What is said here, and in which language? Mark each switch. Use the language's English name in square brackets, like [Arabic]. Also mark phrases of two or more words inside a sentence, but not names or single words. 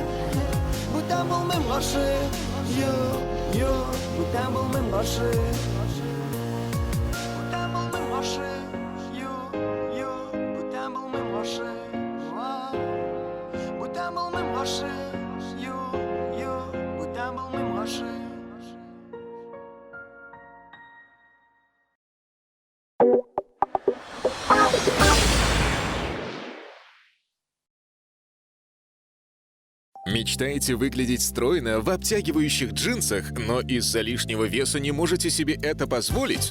[Tatar] Бүтән булмыйм гашык, юк, бүтән булмыйм гашык. Бүтән булмыйм гашык, юк, бүтән булмыйм гашык. Бүтән булмыйм гашык, юк, бүтән булмыйм гашык. [Russian] Мечтаете выглядеть стройно в обтягивающих джинсах, но из-за лишнего веса не можете себе это позволить?